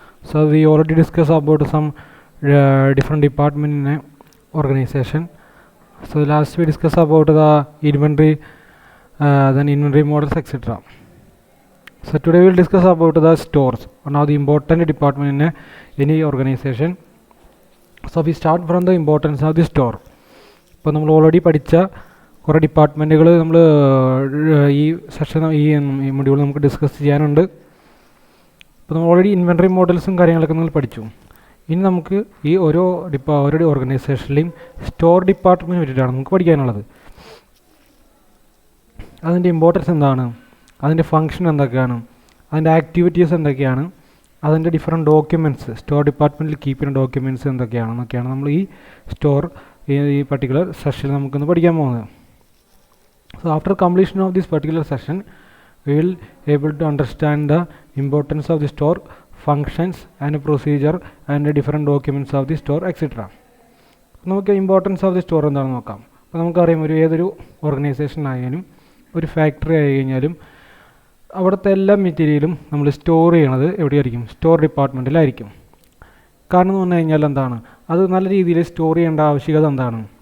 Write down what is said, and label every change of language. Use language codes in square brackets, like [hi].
[en] So we already discussed about some different department in a organization. So last we discussed about the inventory, then inventory models, etc. So today we will discuss about the stores, one of the important department in any organization. So we start from the importance of the store. [ml] ഇപ്പോൾ നമ്മൾ already പഠിച്ച കുറേ ഡിപ്പാർട്ട്മെൻറ്റുകൾ നമ്മൾ ഈ session ഈ module നമുക്ക് discuss ചെയ്യാനുണ്ട്. ഇപ്പോൾ നമ്മൾ ഓൾറെഡി ഇൻവെൻട്രി മോഡൽസും കാര്യങ്ങളൊക്കെ നിങ്ങൾ പഠിച്ചു. ഇനി നമുക്ക് ഈ ഓരോ ഓർഗനൈസേഷനിലെയും സ്റ്റോർ ഡിപ്പാർട്ട്മെൻറ്റിന് വേണ്ടിയിട്ടാണ് നമുക്ക് പഠിക്കാനുള്ളത്. അതിൻ്റെ ഇമ്പോർട്ടൻസ് എന്താണ്, അതിൻ്റെ ഫങ്ഷൻ എന്തൊക്കെയാണ്, അതിൻ്റെ ആക്ടിവിറ്റീസ് എന്തൊക്കെയാണ്, അതിൻ്റെ ഡിഫറെൻറ്റ് ഡോക്യുമെൻറ്റ്സ്, സ്റ്റോർ ഡിപ്പാർട്ട്മെൻറ്റിൽ കീപ്പ് ചെയ്യുന്ന ഡോക്യുമെൻറ്റ്സ് എന്തൊക്കെയാണെന്നൊക്കെയാണ് നമ്മൾ ഈ സ്റ്റോർ ഈ പർട്ടിക്കുലർ സെഷനിൽ നമുക്കൊന്ന് പഠിക്കാൻ പോകുന്നത്. [en] So after completion of this particular session, we will able to understand the importance of the store, functions and procedure and the different documents of the store, etc. [ml] നമുക്ക് importance of the store എന്താണെന്ന് നോക്കാം. അപ്പോൾ നമുക്കറിയാം, ഏതൊരു ഓർഗനൈസേഷനായാലും ഒരു factory ആയി കഴിഞ്ഞാലും അവിടുത്തെ എല്ലാ മെറ്റീരിയലും നമ്മൾ സ്റ്റോർ ചെയ്യണത് എവിടെയായിരിക്കും? സ്റ്റോർ ഡിപ്പാർട്ട്മെൻറ്റിലായിരിക്കും. കാരണം എന്ന് പറഞ്ഞു കഴിഞ്ഞാൽ എന്താണ്, അത് നല്ല രീതിയിൽ സ്റ്റോർ ചെയ്യേണ്ട ആവശ്യകത എന്താണ്?